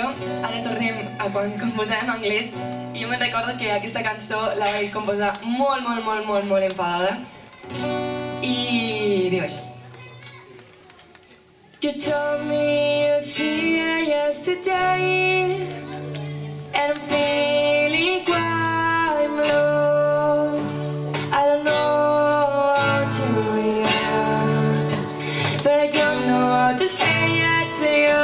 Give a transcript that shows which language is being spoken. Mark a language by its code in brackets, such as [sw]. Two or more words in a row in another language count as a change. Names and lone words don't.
[ca] Ara tornem a quan composàvem en anglès i jo me'n recordo que aquesta cançó la vaig composar molt enfadada i diu així. [en] You told me you'll see her yesterday and I'm feeling quite low. I don't know how to react, but I don't know how to say it to you.